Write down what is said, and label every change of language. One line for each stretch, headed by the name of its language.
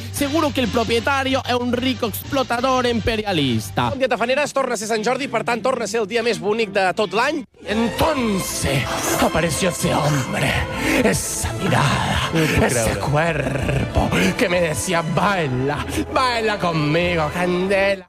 Spanish: Seguro que el propietario es un rico explotador imperialista.
Catalan: Bon dia, tafaneres. Torna a ser Sant Jordi, per tant, torna a ser el dia més bonic de tot l'any.
Spanish: Entonces apareció ese hombre, esa mirada, ese cuerpo que me decía baila, baila conmigo, candela.